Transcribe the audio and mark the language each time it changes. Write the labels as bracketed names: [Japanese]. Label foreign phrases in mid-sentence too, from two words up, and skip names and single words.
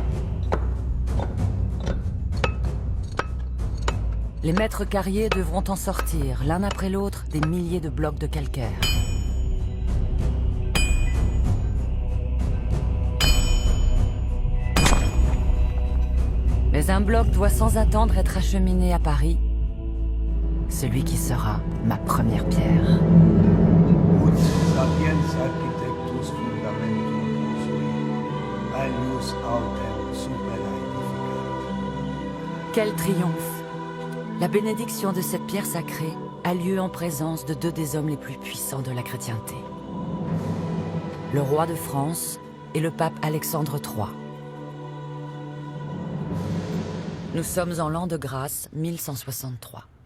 [French] Les maîtres carriers devront en sortir, l'un après l'autre, des milliers de blocs de calcaire. Mais un bloc doit sans attendre être acheminé à Paris. Celui qui sera ma première pierre. [Latin] Ut sapiens architectus fundamentum posui, alius autem super edificat. [French] Quel triomphe! La bénédiction de cette pierre sacrée a lieu en présence de deux des hommes les plus puissants de la chrétienté. Le roi de France et le pape Alexandre III. Nous sommes en l'an de grâce 1163.